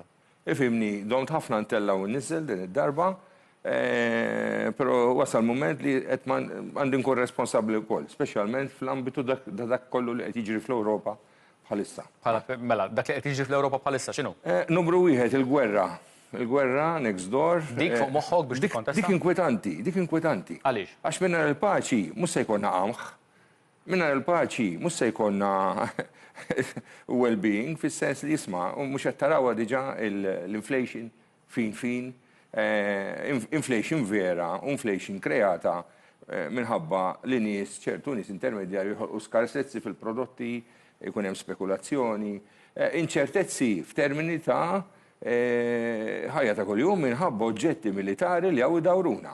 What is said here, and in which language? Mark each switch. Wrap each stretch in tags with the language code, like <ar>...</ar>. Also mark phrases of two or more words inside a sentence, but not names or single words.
<mt>Ifhimni, domt ħafna ntellaw nisel din id-darba, però wasal mument li qed għandi nkun responsabbli wkoll, speċjalment fl-ambitu dak kollu li qed jiġri fl-Ewropa bħalissa. Mela, dak li qed jiġri fl-Ewropa bħalissa x'inhu? Numru wieħed il-gwerra. Il-gwerra</mt> <en>next door.</en> <mt>Dik fuq moħħok biex tikkontesta? Dik inkwetanti. Għaliex? Għax minna il-paċi mhux se jkollna qamħ. Minna il-paċi mhux se jkollna well-being fis-sens li jisma' u mhux qed tarawha diġà l-inflation fin inflation vera, inflation kreata minħabba li nies ċertu nies intermedjarji jħolqu skarsezzi fil-prodotti, jkun hemm spekulazzjoni, inċertezzi f'termini ta' ħajja ta' kuljum minħabba oġġetti militari li hawn idawruna.</mt>